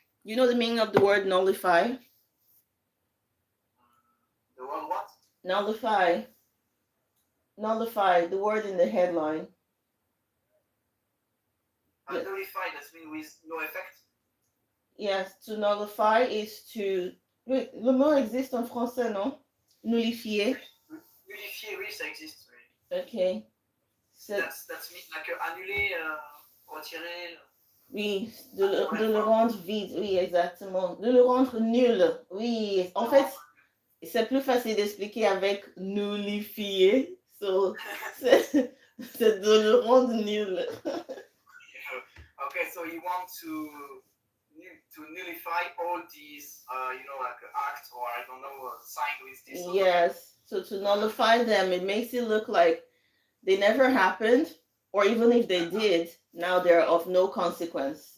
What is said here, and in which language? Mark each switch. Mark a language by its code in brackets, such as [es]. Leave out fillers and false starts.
[en] You know the meaning of the word nullify? The word what? Nullify. Nullify, the word in the headline. Yeah. Nullify, that means with no effect? Yes, to nullify is to... [fr] Oui, le mot existe en français, non? Nullifier. Nullifier, oui, ça existe. Oui. Ok. [en] That's mean like [fr] annuler, retirer. Oui, de le rendre vide, oui, exactement. De le rendre nul, oui. En fait, c'est plus facile d'expliquer avec nullifier. So, c'est de le rendre nul. [en] Okay, so you want to nullify all these, like acts or I don't know, signed with this. Yes, so to nullify them, it makes it look like they never happened, or even if they did, now they're of no consequence.